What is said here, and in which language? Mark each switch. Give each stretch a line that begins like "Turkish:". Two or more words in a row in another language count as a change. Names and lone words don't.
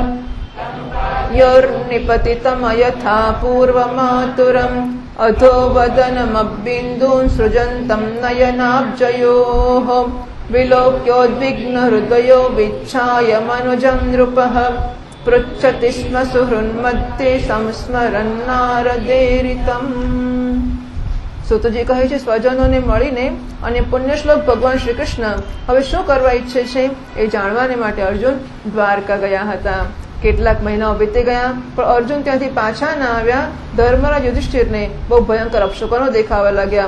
Sanskrit: योर्निपतितमयथा पूर्वमातुरम् अधो वदनमब्बिन्दून् सृजन्तं नयनाब्जयोः विलोक्योद्विग्नहृदयो विच्छाय मनुजं नृपः पृच्छति स्म सुहृन्मध्ये संस्मरन्नारदेरितम्।
Gujarati: સુતજી કહે છે સ્વજનોને મળીને અને પુણ્યશ્લોક ભગવાન શ્રી કૃષ્ણ હવે શું કરવા ઈચ્છે છે એ જાણવાને માટે અર્જુન દ્વારકા ગયા હતા। કેટલાક મહિનાઓ વીતી ગયા પણ અર્જુન ત્યાંથી પાછા ના આવ્યા। ધર્મરાજ યુધિષ્ઠિરને બહુ ભયંકર અપશુકનો દેખાવા લાગ્યા।